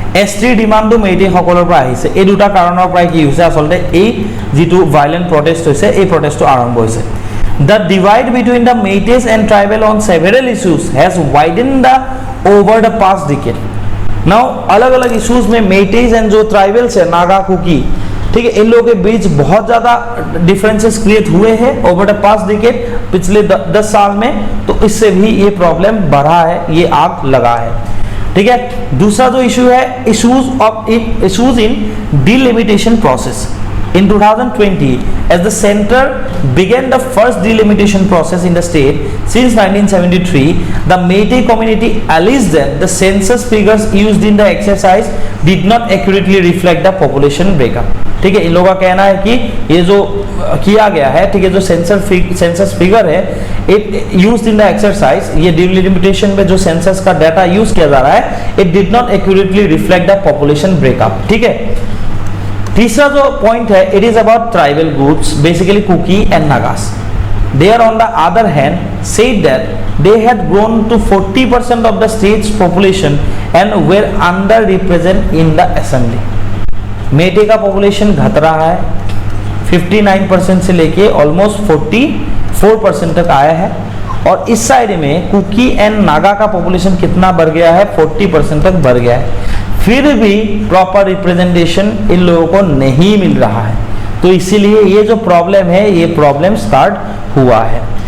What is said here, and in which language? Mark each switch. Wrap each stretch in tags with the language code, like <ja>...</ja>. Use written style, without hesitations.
<as>ST ডিমান্ডটো MeitY সকলৰ পৰা আহিছে এই দুটা কাৰণৰ পৰা কি হৈছে আসলতে এই যেটো ভায়োলেন্ট প্ৰটেষ্ট হৈছে এই প্ৰটেষ্টটো আৰম্ভ হৈছে</as> <en>the divide between the Métis and tribal on several issues has widened over the past decade now</en> <hi>अलग-अलग issues में Métis and जो tribal से नागा कुकी ठीक है इन लोगों के बीच बहुत ज्यादा डिफरेंसेस क्रिएट हुए हैं ओवर द पास्ट डिकेड पिछले 10 साल में, तो इससे भी ये प्रॉब्लम बढ़ा है, ये आग लगा है। ठीक है। दूसरा जो इशू है, issues in delimitation process.</hi> <en>In 2020, as the center began the first delimitation process in the state since 1973, the Meitei community alleged that the census figures used in the exercise did not accurately reflect the population breakup.</en> <hi>ठीक है, इन लोगों का कहना है कि ये जो किया गया है, ठीक है, जो सेंसस फिगर है, it used in the exercise, ये डिलिमिटेशन में जो सेंसस का डाटा यूज किया जा रहा है, it did not accurately reflect the population breakup. ठीक है। तीसरा जो पॉइंट है,</hi> <en>It is about tribal groups, basically Kuki and Nagas. They are on the other hand said that they had grown to 40% of the state's population and were underrepresented in the assembly.</en> <hi>मेटे का population घट रहा है, 59% से लेके almost 44% तक आया है, और इस साइड में कुकी एंड नागा का पॉपुलेशन कितना बढ़ गया है, 40% तक बढ़ गया है। फिर भी प्रॉपर रिप्रेजेंटेशन इन लोगों को नहीं मिल रहा है, तो इसीलिए ये जो प्रॉब्लम है, ये प्रॉब्लम स्टार्ट हुआ है।</hi>